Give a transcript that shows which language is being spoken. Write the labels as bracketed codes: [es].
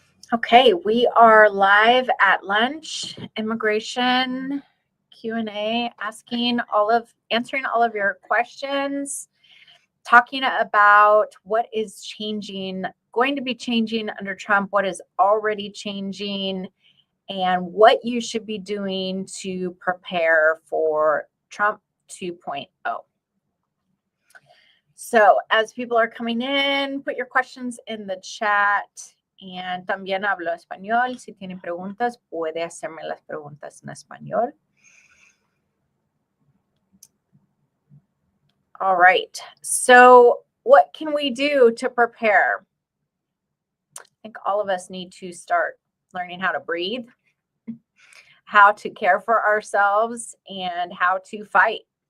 [en] Okay, we are live at lunch, immigration Q&A, answering all of your questions, talking about what is going to be changing under Trump, what is already changing, and what you should be doing to prepare for Trump 2.0. So as people are coming in, put your questions in the chat. [es] And también hablo español. Si tienen preguntas, puede hacerme las preguntas en español. [en] All right. So what can we do to prepare? I think all of us need to start learning how to breathe, how to care for ourselves, and how to fight.